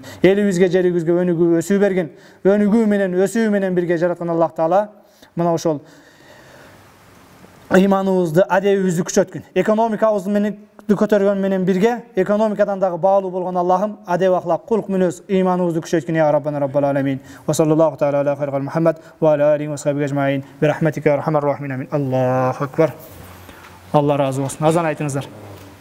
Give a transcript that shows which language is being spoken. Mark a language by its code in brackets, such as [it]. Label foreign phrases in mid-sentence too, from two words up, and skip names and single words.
[ky] Элибизге, жерибизге өнүгүү, өсүү берген. Өнүгүү менен, өсүү менен бирге жараткан Аллах Таала мына ошол иманыбызды, адебибизди күчөткүн. Экономикабызды менен көтөргөн менен бирге, экономикадан дагы баалуу болгон Аллахым адеп ахлак, кулк мүнөз иманыбызды күчөткүн [ar] يا ربنا رب العالمين. وصلى الله تعالى على خير محمد وعلى آله وصحبه أجمعين. برحمتك يا أرحم الراحمين. الله أكبر. [ky] Алла разы болсун. Азан айтыңыздар.